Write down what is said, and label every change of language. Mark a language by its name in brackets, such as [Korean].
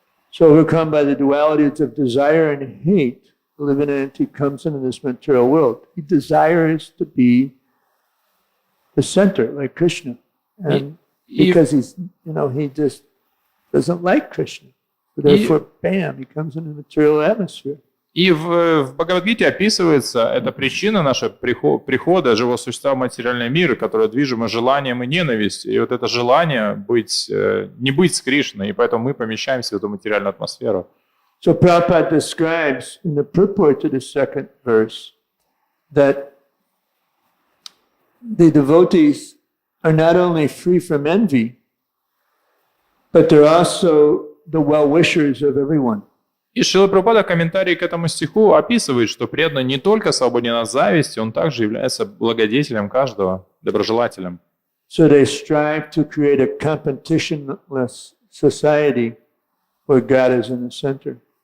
[English] So overcome by the dualities of desire and hate, the living entity comes into this material world. He desires to be the center, like Krishna. And because he's, he just doesn't like Krishna. So therefore, bam, he comes into the material atmosphere. [Russian] И в Бхагавад-гите описывается эта причина нашего прихода живого существа в материальный мир, которая движима желанием и ненавистью. И вот это желание не быть с Кришной, и поэтому мы помещаемся в эту материальную атмосферу. [English] So Prabhupada describes in the purport to the second verse that the devotees are not only free from envy, but they're also the well-wishers of everyone. [Russian] И Шрила Прабхупада в комментарии к этому стиху описывает, что преданный не только свободен от зависти, он также является благодетелем каждого, доброжелателем. [English] So they strive to create a competitionless society where God is in the center.